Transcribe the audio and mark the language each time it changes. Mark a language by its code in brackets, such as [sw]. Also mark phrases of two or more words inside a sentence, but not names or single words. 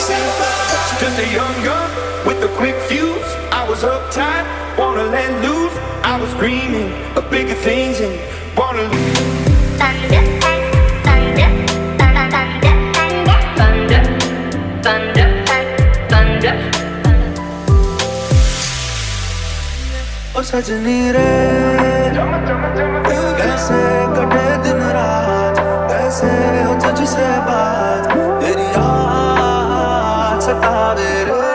[en] Just a young gun with a quick fuse. I was uptight, wanna let loose. I was dreaming of bigger things and wanna lose. Thunder, thunder, thunder, thunder, thunder, thunder. [hi] ओ सजनी रे, कैसे कटे दिन रात, कैसे हो तुझसे बात, तेरी याद सतावे रे।